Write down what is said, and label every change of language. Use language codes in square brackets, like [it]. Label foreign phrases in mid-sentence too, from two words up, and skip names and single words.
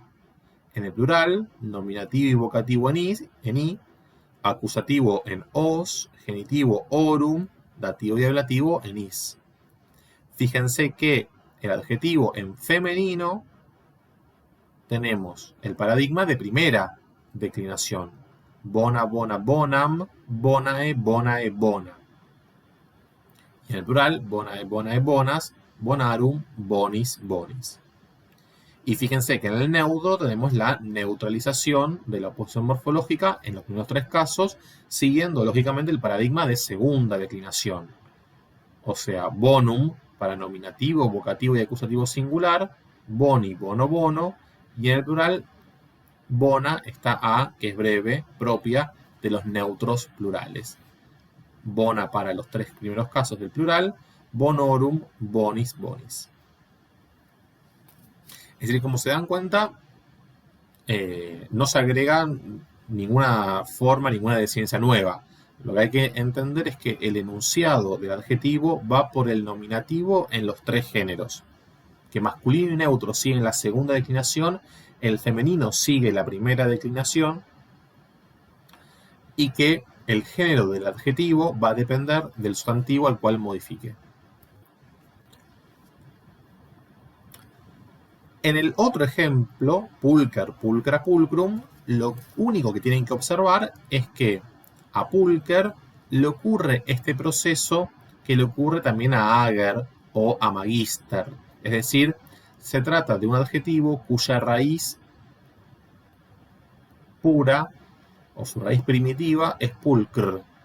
[es] En el plural, nominativo y vocativo en i, acusativo en os, genitivo orum, dativo y ablativo en is. Fíjense que el adjetivo en femenino tenemos el paradigma de primera declinación. [la] Bona, bona, bonam, bonae, bonae, bona. [es] Y en el plural, [la] bonae, bonae, bonas, bonarum, bonis, bonis. [es] Y fíjense que en el neutro tenemos la neutralización de la oposición morfológica en los primeros 3 casos, siguiendo lógicamente el paradigma de segunda declinación. O sea, bonum para nominativo, vocativo y acusativo singular, [la] boni, bono, bono, [es] y en el plural, bona está a, que es breve, propia de los neutros plurales. Bona para los 3 primeros casos del plural, [la] bonorum, bonis, bonis. [es] Es decir, como se dan cuenta, no se agrega ninguna forma, ninguna desinencia nueva. Lo que hay que entender es que el enunciado del adjetivo va por el nominativo en los 3 géneros. Que masculino y neutro siguen la segunda declinación el femenino sigue la primera declinación y que el género del adjetivo va a depender del sustantivo al cual modifique. En el otro ejemplo, [la] pulcher, pulcra, pulcrum, [es] lo único que tienen que observar es que a pulcher le ocurre este proceso que le ocurre también a ager o a magister. Es decir, se trata de un adjetivo cuya raíz pura o su raíz primitiva es pulcr.